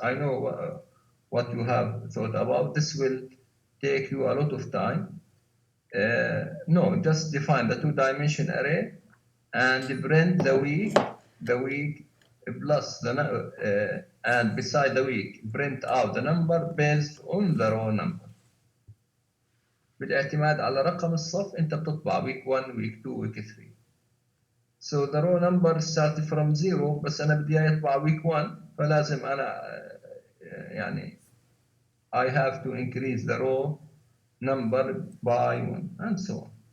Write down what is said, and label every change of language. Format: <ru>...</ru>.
<en>I know what you have thought about. This will take you a lot of time. No, just define the two-dimension array and print the week plus the and beside the week print out the number based on the row number.</en> <ar>بالاعتماد على رقم الصف انت بتطبع</ar> <en>week 1 week 2 week 3. So the row number started from 0</en> <ar>بس أنا بدي يطبع</ar> <en>week 1</en> <ar>فلازم أنا يعني</ar> <en>I have to increase the row number by 1 and so on.</en>